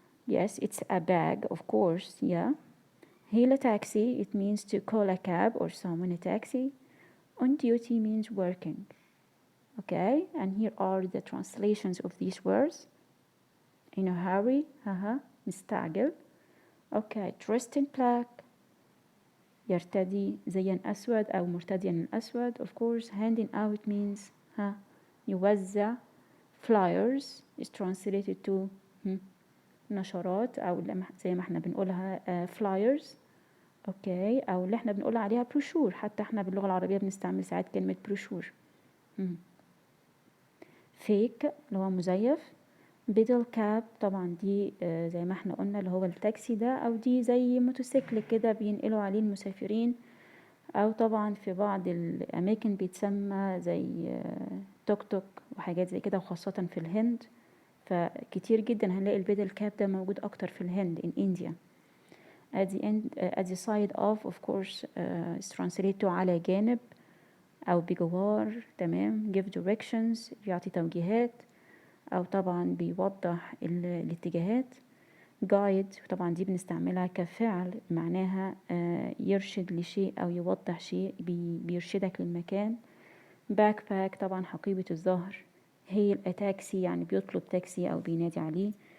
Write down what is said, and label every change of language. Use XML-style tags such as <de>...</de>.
<en>Yes, it's a bag, of course, yeah. Hail a taxi, it means to call a cab or summon a taxi. On duty means working. Okay, and here are the translations of these words. In a hurry, مستعجل. Okay, dressed in black.</en> <ar>يرتدي زيا أسود أو مرتديا الأسود.</ar> <en>Of course, handing out means يوزع. Flyers is translated to</en> <ar>نشرات أو زي ما احنا بنقولها flyers. اوكي، أو اللي احنا بنقول عليها بروشور. حتى احنا باللغة العربية بنستعمل ساعات كلمة بروشور. فيك اللي هو مزيف. بيدل كاب طبعا دي زي ما احنا قلنا اللي هو التاكسي ده، أو دي زي موتوسيكل كده بينقلوا عليه المسافرين، أو طبعا في بعض الأماكن بيتسمى زي توك توك وحاجات زي كده، وخاصة في الهند. فكتير جدا هنلاقي البيدل كاب ده موجود أكتر في الهند</ar> <en>in India. At the end, at the side of course is translated to</en> <ar>على جانب أو بجوار. تمام.</ar> <en>give directions</en> <ar>يعطي توجيهات. أو طبعا بيوضح الاتجاهات. guide طبعا دي بنستعملها كفعل، معناها يرشد لشيء أو يوضح شيء، بيرشدك للمكان. backpack طبعا حقيبة الظهر.</ar> <en>hail a taxi</en> <ar>يعني بيطلب تاكسي أو بينادي عليه.</ar>